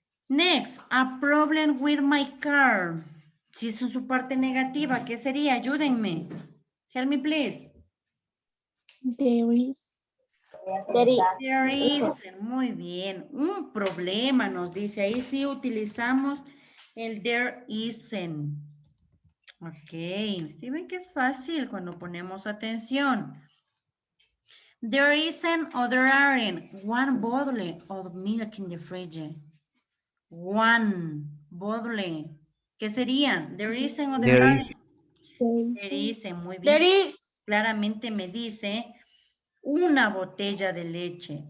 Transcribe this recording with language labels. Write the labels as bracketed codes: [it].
[en] Next, a problem with my car. [es] Si es en su parte negativa, ¿qué sería? Ayúdenme. [en] Help me, please. There is. There is. There isn't. [es] Muy bien. Un problema nos dice. Ahí sí utilizamos el there isn't. Ok. ¿Sí ven que es fácil cuando ponemos atención? [en] There isn't or there aren't one bottle of milk in the fridge. One bottle. [es] ¿Qué sería? [en] There isn't or there There is. aren't. There isn't. [es] Muy bien. [en] There is. [es] Claramente me dice una botella de leche.